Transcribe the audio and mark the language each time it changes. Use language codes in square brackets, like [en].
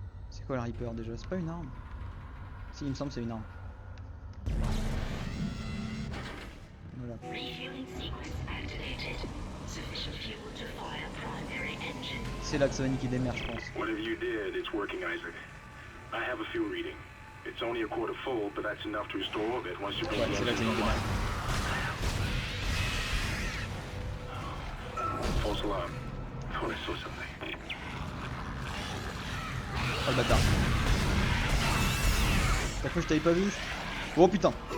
[fr] C'est quoi le Reaper déjà? C'est pas une arme? Si, il me semble que c'est une arme. Voilà. C'est là que ça va niquer des mers, je pense. [en] Whatever you did, it's working, Isaac. I have a fuel reading. It's only a quarter full, but that's enough to restore orbit once you bring [fr] Ouais, c'est là que ça nique des mers. [en] False alarm. Oh, I saw something. [fr] Oh le bâtard. T'as cru que je t'avais pas vu? Oh putain.